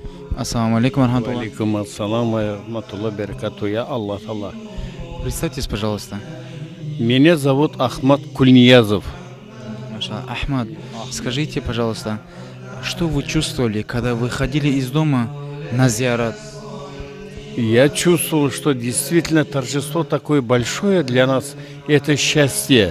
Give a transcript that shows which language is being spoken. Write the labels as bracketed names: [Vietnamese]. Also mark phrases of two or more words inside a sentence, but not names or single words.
[Arabic] السلام عليكم رحمة الله. عليكم السلام و رحمة الله بركاته. يا الله الله. [Russian] Представьтесь, пожалуйста. Меня зовут Ахмад Кульниязов. Маша Ахмад, скажите, пожалуйста, что вы чувствовали, когда выходили из дома на зиарат? Я чувствовал, что действительно торжество такое большое для нас, это счастье.